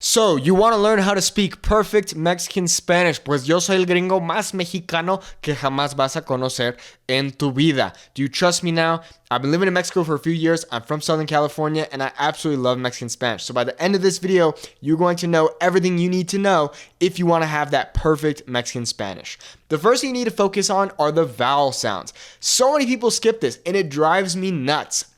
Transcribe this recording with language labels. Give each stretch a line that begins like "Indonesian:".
English: So, you want to learn how to speak perfect Mexican Spanish?
Spanish: Pues yo soy el gringo más mexicano que jamás vas a conocer en tu vida.
English: Do you trust me now? I've been living in Mexico for a few years. I'm from Southern California, and I absolutely love Mexican Spanish. So by the end of this video, you're going to know everything you need to know if you want to have that perfect Mexican Spanish. The first thing you need to focus on are the vowel sounds. So many people skip this, and it drives me nuts.